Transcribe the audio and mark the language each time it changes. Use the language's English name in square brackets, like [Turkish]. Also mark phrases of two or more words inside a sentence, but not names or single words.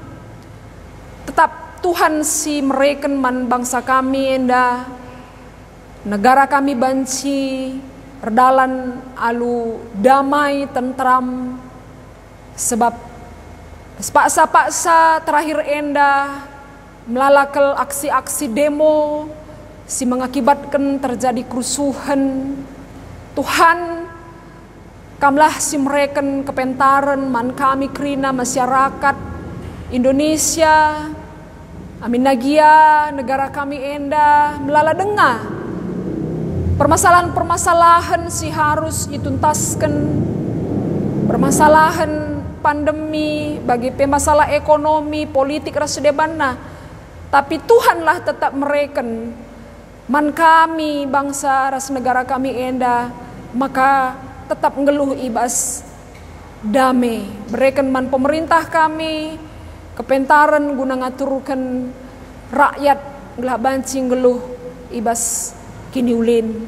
[Batak Karo] Tetap Tuhan si mereken man bangsa kami enda negara kami banci redalan alu damai tentram sebab paksa-paksa terakhir enda melalakal [Indonesian] aksi-aksi demo si mengakibatkan terjadi kerusuhan. [Batak Karo] Tuhan kamlah si mereken kepentaran man [Indonesian] kami kerina masyarakat Indonesia. [Batak Karo] Amin nagia negara kami enda melala dengar [Indonesian] permasalahan-permasalahan si harus dituntaskan. [Batak Karo] Permasalahan [Indonesian] pandemi bagi pemasalah ekonomi politik [Batak Karo] rasedebana. Tapi Tuhanlah tetap mereken man kami bangsa ras negara kami enda maka tetap ngeluh ibas damai. Mereken man pemerintah kami kepentaran [Indonesian] guna ngaturkan rakyat [Batak Karo] gelah bancing ngeluh ibas kini ulin.